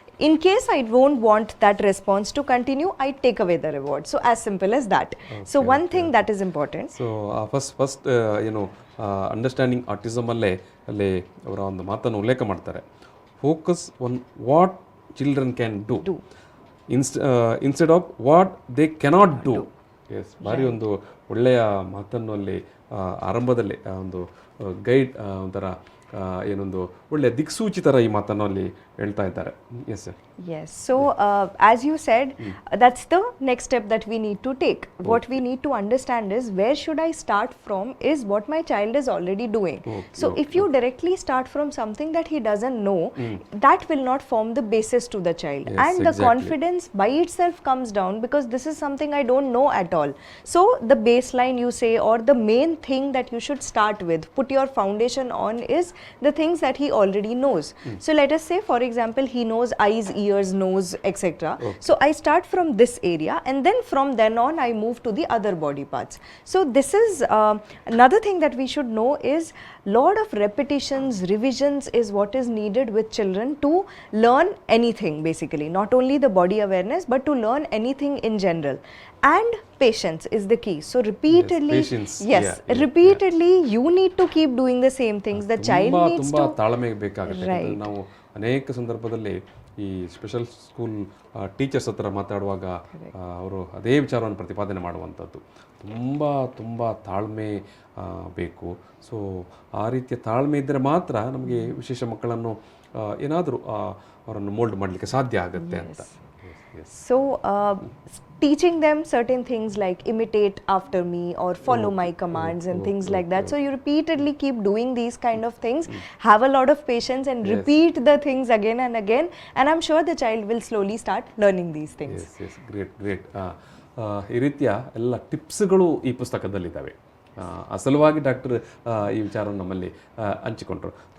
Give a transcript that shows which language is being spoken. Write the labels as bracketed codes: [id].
[en] In case I don't want that response to continue, I take away the reward. So as simple as that. So one thing that is important. So first understanding autism [kn] alle avara ಒಂದು ಮಾತನ್ನು ಉಲ್ಲೇಖ ಮಾಡ್ತಾರೆ. [en] Focus on what children can do. Instead of what they cannot do. [kn] Yes, ಬಾರಿ ಒಂದು ಒಳ್ಳೆಯ ಮಾತನ್ನು ಅಲ್ಲಿ ಆರಂಭದಲ್ಲಿ ಒಂದು ಗೈಡ್ ಒಂಥರ ಏನೊಂದು ಒಳ್ಳೆ ದಿಕ್ಸೂಚಿ ಥರ ಈ ಮಾತನ್ನು ಅಲ್ಲಿ ಹೇಳ್ತಾ ಇದ್ದಾರೆ. [en] Yes, so as you said, that's the next step that we need to take. What we need to understand is where should I start from is what my child is already doing. So if you directly start from something that he doesn't know, that will not form the basis to the child, and the confidence by itself comes down because this is something I don't know at all. So the baseline you say, or the main thing that you should start with, put your foundation on, is the things that he already knows. So let us say for example he knows eyes, ears, nose, etc. So I start from this area and then from then on I move to the other body parts. So this is another thing that we should know is lot of repetitions, revisions is what is needed with children to learn anything, basically not only the body awareness but to learn anything in general. And patience is the key. So repeatedly, repeatedly you need to keep doing the same things. The child needs to [kn] ತಾಳ್ಮೆ ಬೇಕಾಗುತ್ತೆ. ನಾವು ಅನೇಕ ಸಂದರ್ಭದಲ್ಲಿ ಈ special school teachers ಹತ್ರ ಮಾತಾಡುವಾಗ ಅವರು ಅದೇ ವಿಚಾರವನ್ನು ಪ್ರತಿಪಾದನೆ ಮಾಡುವಂಥದ್ದು. ತುಂಬ ತಾಳ್ಮೆ ಬೇಕು. ಸೊ ಆ ರೀತಿಯ ತಾಳ್ಮೆ ಇದ್ದರೆ ಮಾತ್ರ ನಮಗೆ ವಿಶೇಷ ಮಕ್ಕಳನ್ನು ಏನಾದರೂ ಅವರನ್ನು ಮೋಲ್ಡ್ ಮಾಡಲಿಕ್ಕೆ ಸಾಧ್ಯ ಆಗುತ್ತೆ ಅಂತ. [en] So teaching them certain things like imitate after me or follow my commands and things like that. So you repeatedly keep doing these kind of things, have a lot of patience and repeat the things again and again, and I'm sure the child will slowly start learning these things. Great. [kn] ಈ ರೀತಿಯ ಎಲ್ಲ ಟಿಪ್ಸ್ಗಳು ಈ ಪುಸ್ತಕದಲ್ಲಿದ್ದಾವೆ. ಆ ಸಲುವಾಗಿ doctor ಈ ವಿಚಾರವನ್ನು ನಮ್ಮಲ್ಲಿ ಹಂಚಿಕೊಂಡ್ರು.